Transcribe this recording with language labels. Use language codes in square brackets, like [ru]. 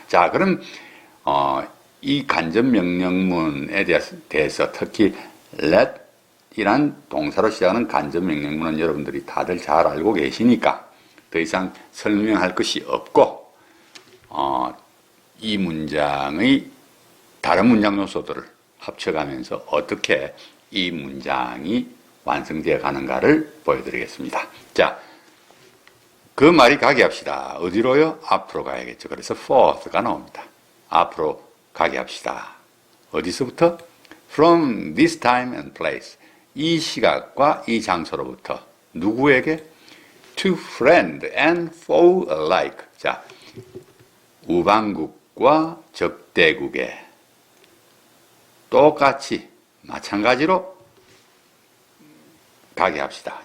[ko] 자, 그럼 이 간접 명령문에 대해서 특히 let 이란 동사로 시작하는 간접 명령문은 여러분들이 다들 잘 알고 계시니까 더 이상 설명할 것이 없고 이 문장의 다른 문장 요소들을 합쳐가면서 어떻게 이 문장이 완성되어 가는가를 보여드리겠습니다. 자, 그 말이 가게 합시다. 어디로요? 앞으로 가야겠죠. 그래서 forth가 나옵니다. 앞으로 가게 합시다. 어디서부터? [en] From this time and place. [ko] 이 시각과 이 장소로부터 누구에게? [en] To friend and foe alike. [ko] 자, 우방국과 적대국에 똑같이 마찬가지로 가게 합시다.